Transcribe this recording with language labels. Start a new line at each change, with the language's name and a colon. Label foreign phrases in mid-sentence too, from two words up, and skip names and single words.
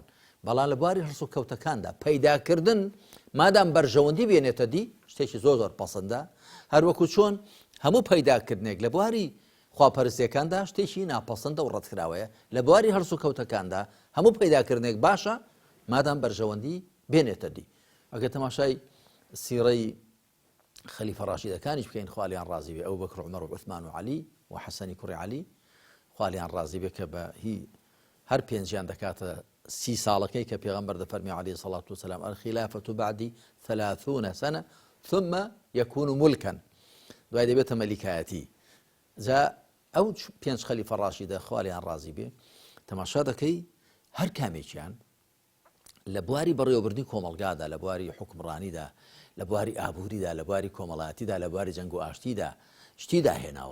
Central Kurdish: بەڵام لە بواری هەڵسو کەوتەکاندا پەیداکردن مادام بەرژەوەندی بێنێتە دی شتێکی زۆر پەسەندە، هەروەکو چۆن هەموو پەیداکردنێک لە بواری خواپەرستیەکاندا شتێکی ناپەسەندە و ڕەتکراوەیە، لە بواری هەڵسو کەوتەکاندا هەموو پەیداکردنێک باشە مادام بەرژەوەندی بێنێتە دی. ئەگەر تەماشای سیرەی خەلیفە ڕاشیدەکانیش بکەین خوالیان ڕازی بێ، ئەو بەکر و عومەر و عوسمان و عەلی و حەسەنی کوڕی عەلی خوالیان ڕازی بێ کە بە هەر پێنجیان دەکاتە 30 ساڵەکەی کە پێغەمبەر دەفەرمی
Arabic: عەلەیهی سەڵات وسەلام الخلافة بعدی 30 سنة ثم يكون ملكا،
Central Kurdish: دوای دەبێتە مەلیکایەتی. جا ئەو 5 خەلیفە ڕاشیدە خوالیان ڕازی بێ تەماشا دەکەی هەر کامێکیان لە بواری بەڕێوەبردنی کۆمەڵگادا، لە بواری حکمڕانیدا، لە بواری ئابووریدا، لە بواری کۆمەڵایەتیدا، لە بواری جەنگ و ئاشتیدا شتی داهێناوە.